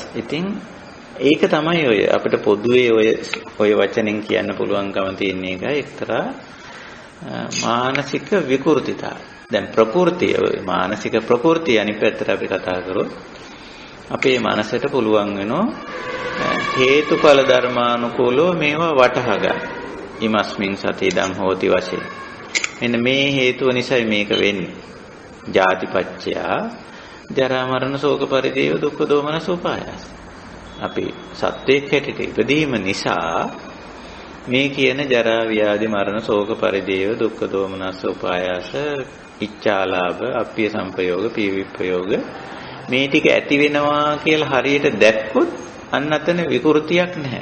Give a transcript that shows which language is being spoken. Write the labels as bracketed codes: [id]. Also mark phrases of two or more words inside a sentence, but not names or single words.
[si] ඉතින් ඒක තමයි ඔය අපිට පොදුවේ ඔය වචනෙන් කියන්න පුළුවන්කම තියෙන එක එක්තරා මානසික විකෘතිතාව. දැන් ප්‍රകൃතිය මානසික ප්‍රകൃතිය අනිත් පැත්තට අපි කතා කරොත් අපේ මනසට පුළුවන් වෙනවා හේතුඵල ධර්මානුකූලව මේවා වටහා ගන්න. [pi] ඉමස්මින් සති ඉදං හෝති [si] වශයෙන්. මෙන්න මේ හේතුව නිසායි මේක වෙන්නේ. [pi] ජාතිපච්චයා ජරා මරණ ශෝක පරිදේව දුක්ඛ දෝමනස උපායාස. [si] අපි සත්‍යයක් හැටියට ඉපදීම නිසා මේ කියන [pi] ජරා ව්‍යාධි මරණ ශෝක පරිදේව දුක්ඛ දෝමනස උපායාස ඉච්ඡාලාභ අප්පිය සංපයෝග පීවිප්පයෝග [si] මේ ටික ඇති වෙනවා කියලා හරියට දැක්කොත් අන්න අතන විකෘතියක් නැහැ.